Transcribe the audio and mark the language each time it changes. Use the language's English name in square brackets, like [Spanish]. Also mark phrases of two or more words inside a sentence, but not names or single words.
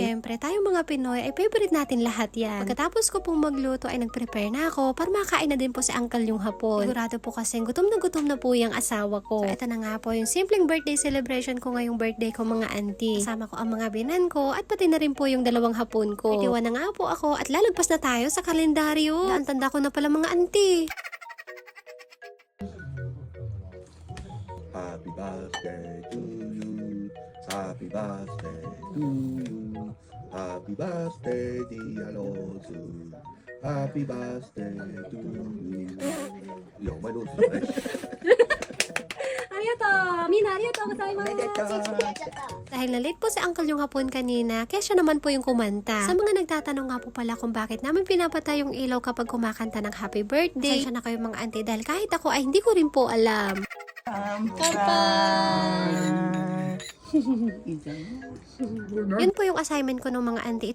[Filipino] Siyempre, tayong mga Pinoy ay favorite natin lahat yan. Pagkatapos ko pong magluto ay nag-prepare na ako para makain na din po si uncle yung hapon. Sigurado po kasi gutom na po yung asawa ko. So, ito na nga po yung simpleng [English] birthday celebration [Filipino] ko ngayong birthday ko mga auntie. Kasama ko ang mga binan ko at pati na rin po yung dalawang hapon ko. Itiwan na nga po ako at lalagpas na tayo sa kalendaryo. Ang tanda ko na pala mga auntie. [English] Happy birthday to you. Happy birthday to you. Happy birthday, dear Lozu. Happy birthday to you. Ya, [Filipino] may Lozu na [Japanese] Arigato! みな、ありがとう! [Filipino] Dahil na-late po si uncle yung hapon kanina, kaya siya naman po yung kumanta. Sa mga nagtatanong nga po pala kung bakit namin pinapatay yung ilaw kapag kumakanta ng [English] happy birthday. [Filipino] Sensya na kayo mga auntie dahil kahit ako ay hindi ko rin po alam. Yun po yung assignment ko ng mga auntie.